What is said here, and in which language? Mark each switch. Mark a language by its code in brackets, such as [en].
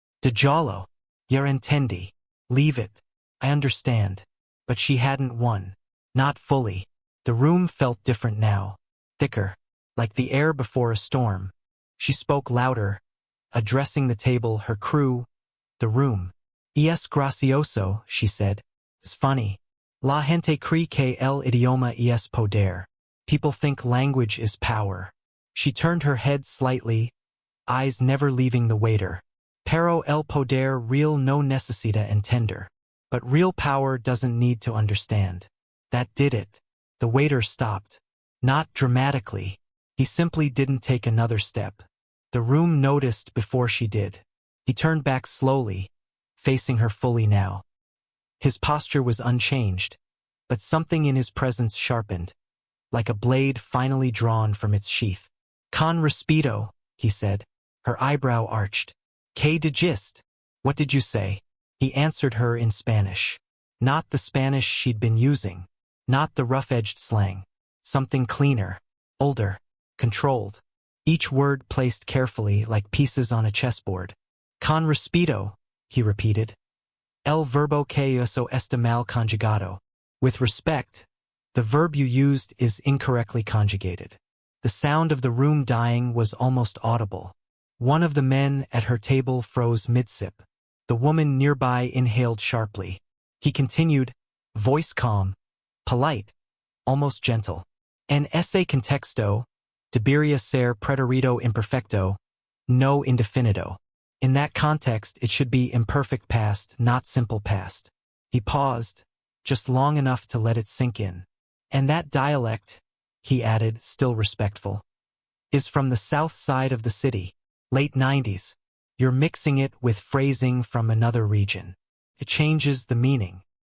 [es] "De jolo. Ya entendi. [en] Leave it. I understand." But she hadn't won. Not fully. The room felt different now. Thicker. Like the air before a storm. She spoke louder, addressing the table, her crew, the room. [es] "Es gracioso," [en] she said. "It's funny. [es] La gente cree que el idioma es poder." [en] People think language is power. She turned her head slightly, eyes never leaving the waiter. [es] "Pero el poder real no necesita entender." [en] But real power doesn't need to understand. That did it. The waiter stopped. Not dramatically. He simply didn't take another step. The room noticed before she did. He turned back slowly, facing her fully now. His posture was unchanged, but something in his presence sharpened, like a blade finally drawn from its sheath. [es] "Con respeto," [en] he said. Her eyebrow arched. [es] "Que dijiste? [en] What did you say?" He answered her in Spanish. Not the Spanish she'd been using. Not the rough-edged slang. Something cleaner, older, controlled. Each word placed carefully like pieces on a chessboard. [es] "Con respeto," [en] he repeated. [es] "El verbo que uso está mal conjugado." [en] With respect, the verb you used is incorrectly conjugated. The sound of the room dying was almost audible. One of the men at her table froze mid-sip. The woman nearby inhaled sharply. He continued, voice calm, polite, almost gentle. [es] "En ese contexto, debería ser preterito imperfecto, no indefinido." [en] In that context, it should be imperfect past, not simple past. He paused, just long enough to let it sink in. "And that dialect," he added, still respectful, "is from the south side of the city, late 90s. You're mixing it with phrasing from another region. It changes the meaning."